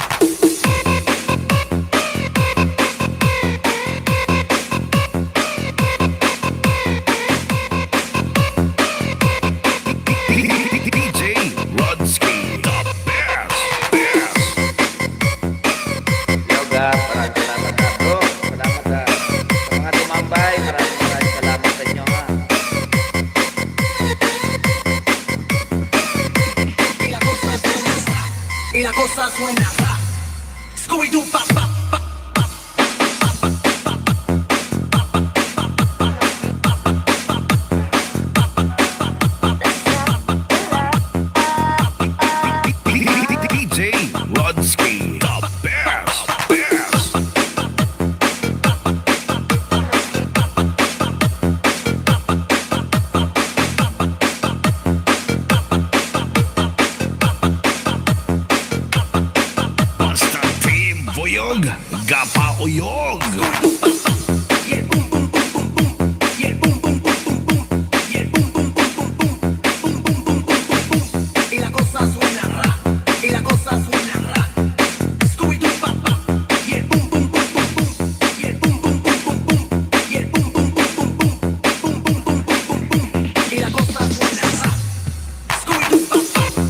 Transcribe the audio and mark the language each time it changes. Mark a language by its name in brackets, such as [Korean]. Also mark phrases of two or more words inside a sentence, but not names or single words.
[English] DJ Lodsky, the best, best. [Filipino] Yoga, maraming salamat na bro. Salamat na. Sa mga tumambay, maraming salamat sa inyo ha. [Spanish] Y la cosa suena Scooby-Doo pa pa. [English] DJ Lodsky, the best, best. [Filipino] Basta team Boyog, Gapa Uyog. [Spanish] Y el boom boom boom boom boom. Y el boom boom boom boom boom. Y el boom boom boom boom boom. Boom boom boom boom boom boom. Y la cosa suena y la cosa suena Scooby-Doo pa pa. Y el boom boom boom boom boom. Y el boom boom boom boom boom. Y el boom boom boom boom boom. Boom boom boom boom boom boom. Y la cosa suena Scooby-Doo pa pa.